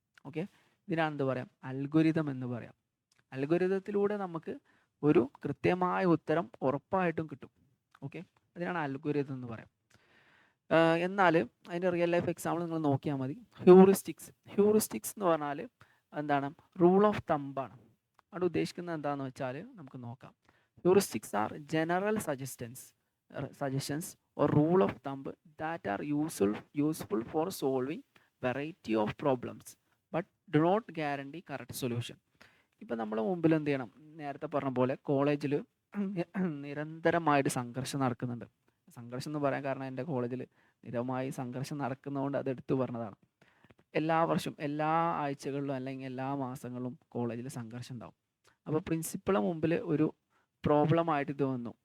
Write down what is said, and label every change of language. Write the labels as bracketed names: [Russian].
[Malayalam] Okay, ഇതിനാണ് എന്താ പറയാം, അൽഗോരിതം എന്ന് പറയാം. അൽഗോരിതത്തിലൂടെ നമുക്ക് ഒരു കൃത്യമായ ഉത്തരം ഉറപ്പായിട്ടും കിട്ടും. ഓക്കെ, അതിനാണ് അൽഗോരിതം എന്ന് പറയാം. എന്നാൽ അതിൻ്റെ റിയൽ ലൈഫ് എക്സാമ്പിൾ നിങ്ങൾ നോക്കിയാൽ മതി. ഹ്യൂറിസ്റ്റിക്സ് എന്ന് പറഞ്ഞാൽ എന്താണ്, റൂൾ ഓഫ് തമ്പാണ്. അവിടെ ഉദ്ദേശിക്കുന്നത് എന്താണെന്ന് വെച്ചാൽ നമുക്ക് നോക്കാം. [English] Heuristics are general suggestions or rule of thumb that are useful for solving variety of problems but do not guarantee correct solution. [Malayalam] ഇപ്പം നമ്മളെ മുമ്പിൽ എന്ത് ചെയ്യണം, നേരത്തെ പറഞ്ഞ പോലെ കോളേജിൽ നിരന്തരമായിട്ട് സംഘർഷം നടക്കുന്നുണ്ട്. സംഘർഷം എന്ന് പറയാൻ കാരണം എൻ്റെ കോളേജിൽ നിരന്തരമായി സംഘർഷം നടക്കുന്നതുകൊണ്ട് അത് എടുത്തു പറഞ്ഞതാണ്. എല്ലാ വർഷവും എല്ലാ ആഴ്ചകളിലും അല്ലെങ്കിൽ എല്ലാ മാസങ്ങളിലും കോളേജിൽ സംഘർഷം ഉണ്ടാവും. അപ്പോൾ പ്രിൻസിപ്പളെ മുമ്പിൽ ഒരു പ്രോബ്ലമായിട്ട് ഇത് വന്നു.